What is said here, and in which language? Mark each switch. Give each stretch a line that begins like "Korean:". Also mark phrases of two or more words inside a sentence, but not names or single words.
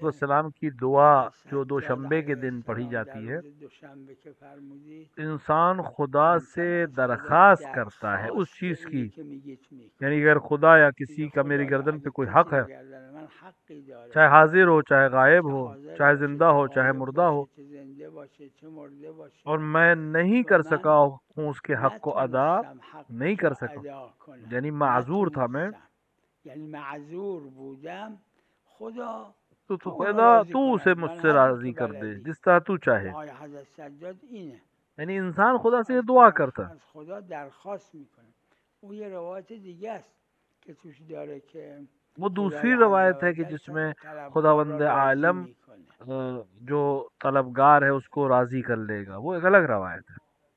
Persian: آقای
Urdu: والسلام کی دعا جو
Persian: سجاد
Urdu: دوشنبے کے
Persian: علیه
Urdu: دن پڑھی
Persian: السلام در
Urdu: جاتی ہے،
Persian: روز دوشنبه که فرمودید،
Urdu: انسان خدا
Persian: انسان
Urdu: سے
Persian: از خدا
Urdu: درخواست کرتا ہے اس
Persian: درخواست
Urdu: چیز
Persian: اینی
Urdu: کی،
Persian: که میگید میکنه.
Urdu: یعنی اگر خدا یا کسی
Persian: میگه
Urdu: کا میری
Persian: خدایا
Urdu: گردن پہ
Persian: اگه
Urdu: کوئی
Persian: کسی
Urdu: حق ہے،
Persian: به گردن من حقی داره،
Urdu: چاہے حاضر ہو چاہے غائب
Persian: چه
Urdu: ہو،
Persian: حاضر
Urdu: چاہے
Persian: باشه،
Urdu: زندہ
Persian: چه
Urdu: ہو چاہے
Persian: غایب
Urdu: مردہ ہو،
Persian: باشه، چه زنده باشه، چه مرده
Urdu: اور
Persian: باشه،
Urdu: میں نہیں
Persian: و
Urdu: کر
Persian: من
Urdu: سکا ہوں اس کے حق کو ادا،
Persian: نتونستم
Urdu: نہیں
Persian: حقش
Urdu: کر
Persian: را
Urdu: سکا،
Persian: ادا کنم،
Urdu: یعنی معذور تھا میں،
Persian: نتونستم، یعنی معذور بودم.
Urdu: خدا تو
Persian: تو اونو خدا راضی
Urdu: تو
Persian: کن
Urdu: اسے
Persian: از
Urdu: مجھ
Persian: من
Urdu: سے
Persian: همون
Urdu: راضی
Persian: که
Urdu: کر دے
Persian: بلدی.
Urdu: جس طرح تو چاہے،
Persian: دعای حضرت سجاد اینه،
Urdu: یعنی انسان خدا سے یہ
Persian: از
Urdu: دعا کرتا ہے۔
Persian: از خدا درخواست میکنه. اون یه روایت دیگه است که توش داره که
Urdu: وہ
Persian: خدای
Urdu: دوسری
Persian: عز
Urdu: روایت
Persian: و
Urdu: ہے کہ
Persian: جل
Urdu: جس میں
Persian: طلبکار را
Urdu: خداوند
Persian: راضی
Urdu: عالم
Persian: میکنه.
Urdu: جو طلبگار ہے اس کو راضی کر لے گا، وہ ایک الگ روایت ہے۔